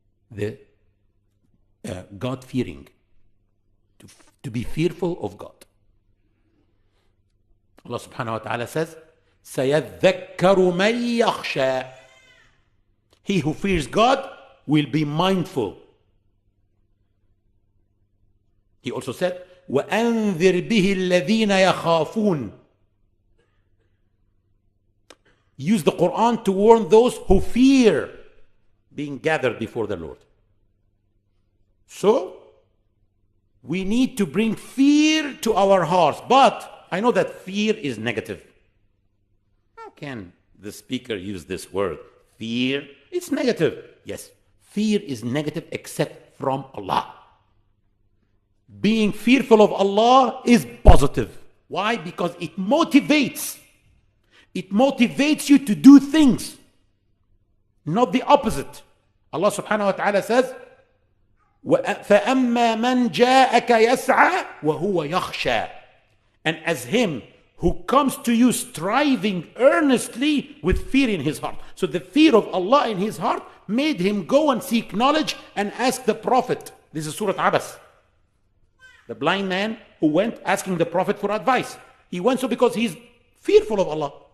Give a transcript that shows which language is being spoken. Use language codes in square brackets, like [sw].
[en] The God-fearing. To be fearful of God. Allah subhanahu wa ta'ala says, [ar] سَيَذَّكَّرُ مَن يَخْشَى. [en] He who fears God will be mindful. He also said, [ar] وَأَنذِرْ بِهِ الَّذِينَ يَخَافُونَ. [en] Use the Quran to warn those who fear being gathered before the Lord. So, we need to bring fear to our hearts. But I know that fear is negative. How can the speaker use this word? Fear, it's negative. Yes, fear is negative except from Allah. Being fearful of Allah is positive. Why? Because it motivates. It motivates you to do things, not the opposite. Allah subhanahu wa ta'ala says, [ar] فأما من جاءك يسعى وهو يخشى. [en] And as him who comes to you striving earnestly with fear in his heart. So the fear of Allah in his heart made him go and seek knowledge and ask the Prophet. This is Surah Abas. The blind man who went asking the Prophet for advice. He went so because he's fearful of Allah.